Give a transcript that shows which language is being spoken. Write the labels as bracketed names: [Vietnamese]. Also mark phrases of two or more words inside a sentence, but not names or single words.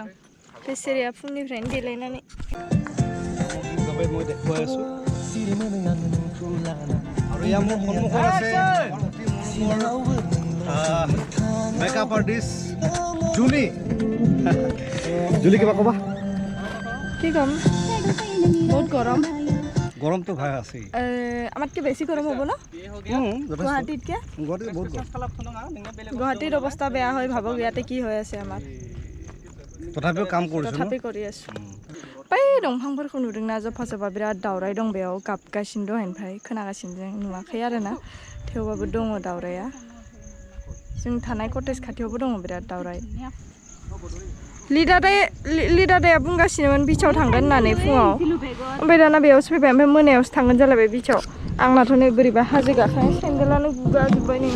[Bodo] फेसेरिया फुंनिफ्रायनो देलायनानै [English] makeup artist [Assamese] जुली जुली কিবা কবা কি কম বহুত গৰম গৰম তো ভাই আছে আমাতকে বেছি গৰম হ'ব ন গুৱাহাটীতকে গুৱাহাটীৰ অৱস্থা বেয়া হয় ভাবক ইয়াতে কি হৈ আছে আমাৰ তথাপিও কাম কৰিছো তথাপি কৰি আছো [Bodo] बै दंफांफोरखौ नुदोंना जफा जफा बिराद दावराय दं बेयाव गाबगासिनो दहायनिफ्राय खोनागासिनो जों नुवाखै आरोना थेवबाबो दङ दावराया जों थानाय कटेज खाथियावबो दङ बिराद दावराय लिडादाया बुंगासिनोमोन बीचाव थांगोन होननानै फुङाव ओमफ्राय दाना बेयावसो फैबाय ओमफ्राय मोनायावसो थांगोन जालायबाय बीचाव आंनाथ' नै बोरैबा हाजो गाखोनाय सेन्देलानो गुगाजोब्बाय नै